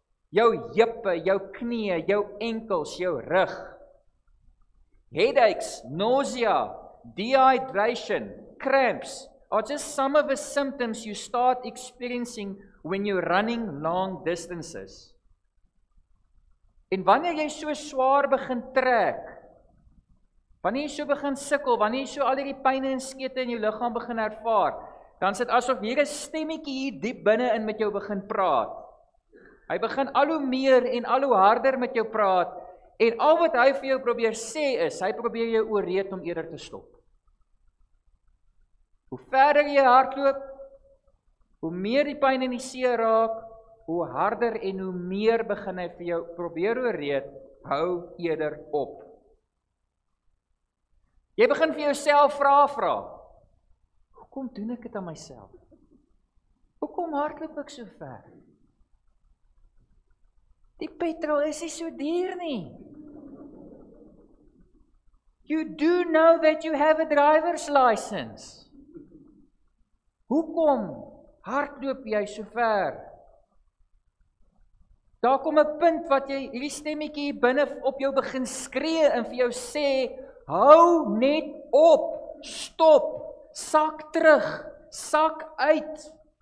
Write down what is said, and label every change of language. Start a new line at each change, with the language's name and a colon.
Afrikaans: Jou heupe, jou knieë, jou enkels, jou rug.
English: Headaches, nausea, dehydration, cramps are just some of the symptoms you start experiencing when you're running long distances.
Afrikaans: En wanneer jy so swaar begin trek, wanneer jy so begin sukkel, wanneer jy so al hierdie pyne en skete in jou liggaam begin ervaar, dan is dit asof hier 'n stemmetjie hier diep binne in met jou begin praat. Hy begin al hoe meer en al hoe harder met jou praat, en al wat hy vir jou probeer sê is, hy probeer jou ooreed om eerder te stop. Hoe verder jy hardloop, hoe meer die pyn en die seer raak, hoe harder en hoe meer begin hy vir jou probeer ooreed, hou eerder op. Jy begin vir jouself vra, hoekom doen ek dit aan myself? Hoekom hardloop ek so ver? Die petrol is nie so duur nie.
English: You do know that you have a driver's license.
Afrikaans: Hoekom hardloop jy so ver? Daar kom 'n punt wat jy hierdie stemmetjie binne op jou begin skree en vir jou sê, hou net op, stop, sak terug, sak uit.